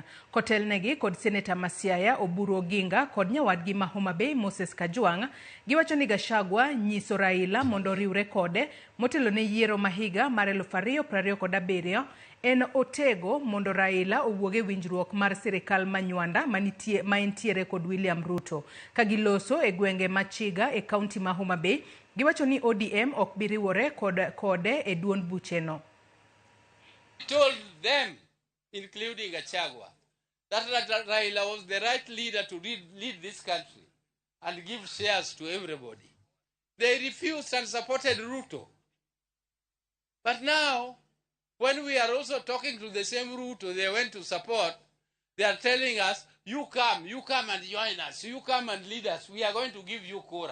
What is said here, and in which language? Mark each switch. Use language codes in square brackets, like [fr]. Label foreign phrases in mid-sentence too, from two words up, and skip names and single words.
[luo] Kotelnegi kod Seneta Masiaya Oburu Oginga kod nyawadgi ma Homa Bay Moses Kajwang' giwacho ni Gachagua nyiso Raila mondo oriwre kode motelo ne yiero mahiga mar 2027 en otego mondo Raila owuoge winjruok mar sirikal manywanda ma entiere kod William Ruto. Kagiloso e gwenge machiga e kaunti ma Homa Bay, giwacho ni ODM ok biriwore kode e duond bucheno. [en] He told them, including Gachagua, that Raila was the right leader to lead this country and give shares to everybody. They refused and supported Ruto. But now, when we are also talking to the same Ruto they went to support, they are telling us, you come and join us, you come and lead us, we are going to give you Kura.